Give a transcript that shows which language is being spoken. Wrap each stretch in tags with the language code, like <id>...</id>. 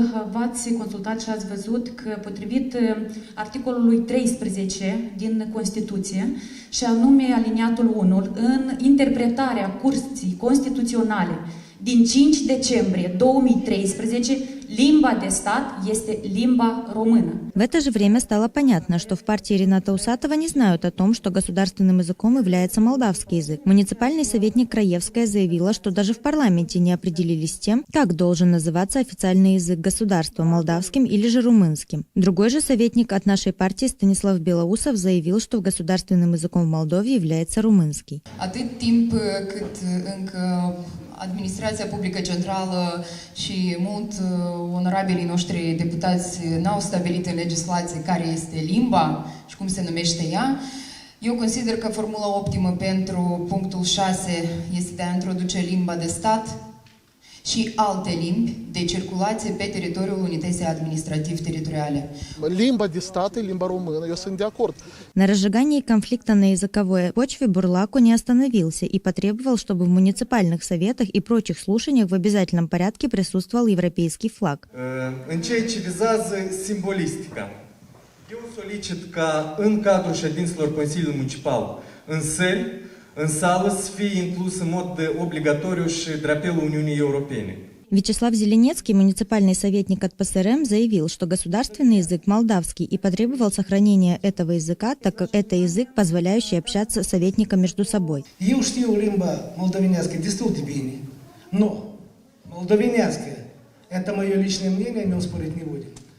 <ro>V-ați consultat și ați văzut că potrivit articolului 13 din Constituție și anume aliniatul 1, în interpretarea Curții Constituționale din 5 decembrie 2013, limba de stat este limba română.</ro> <ru>В это же время стало понятно, что в партии Рината Усатова не знают о том, что государственным языком является молдавский язык. Муниципальный советник Краевская заявила, что даже в парламенте не определились с тем, как должен называться официальный язык государства – молдавским или же румынским. Другой же советник от нашей партии Станислав Белоусов заявил, что государственным языком в Молдове является румынский.</ru> <ro>Atât timp cât încă administrația publică centrală și mult onorabilii noștri deputați n-au stabilit în legislație care este limba și cum se numește ea, eu consider că formula optimă pentru punctul 6 este de a introduce limba de stat și alte limbi de circulație pe teritoriul unității administrativ-teritoriale. Limba de stat и limba română, eu sunt de acord.</ro> <ru>На разжигании конфликта на языковой почве Бурлаку не остановился и потребовал, чтобы в муниципальных советах и прочих слушаниях в обязательном порядке присутствовал европейский флаг.</ru> <ro>În ceea ce vizează simbolistica, eu solicit ca în cadrul ședințelor Consiliului Municipal, în săli, în sală să fie inclus în mod obligatoriu și drapelul Uniunii Europene.</ro> <ru>Вячеслав Зеленецкий, муниципальный советник от ПСРМ, заявил, что государственный язык молдавский и потребовал сохранения этого языка, так как это язык, позволяющий общаться советникам между собой.</ru> <ro>Eu știu limba moldovenească destul de bine,</ro> <ru>но молдовенеască, это мое личное мнение, о нем спорить не будем.</ru>